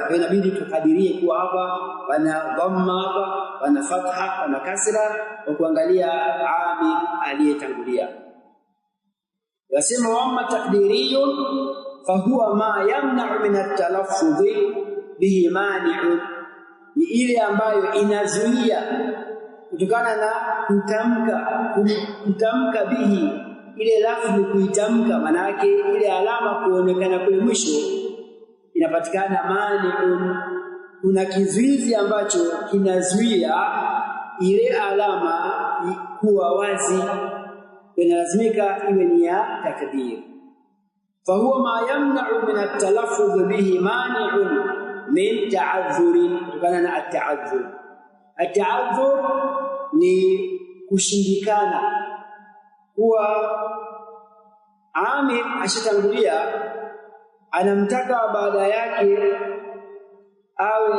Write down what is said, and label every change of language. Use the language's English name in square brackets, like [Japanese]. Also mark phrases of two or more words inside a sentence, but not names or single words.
[Swahili] Kwa inabidi tukadirie kuwa hapa wana dhamma, hapa wana fatha, wana kasra, kwa kuangalia amil aliyetangulia. [Arabic] Yasema وما تقديري فهو ما يمنع من التلفظ به مانع, [Swahili] ni ile ambayo inazuia kutokana na kutamka bihi, ile lafzi kuitamka, maana yake ile alama kuonekana kule mwisho inapatikana mani'un, kuna kizuizi ambacho kinazuia ile alama kuwa wazi, inalazimika iwe ni ya takdir. [Arabic] فهو ما يمنع من التلفظ به مانع من تعذر, [Swahili] kutokana na at-ta'adhur. At-ta'adhur ni kushindikana, kuwa amil ashatangulia anamtaka baada yake awe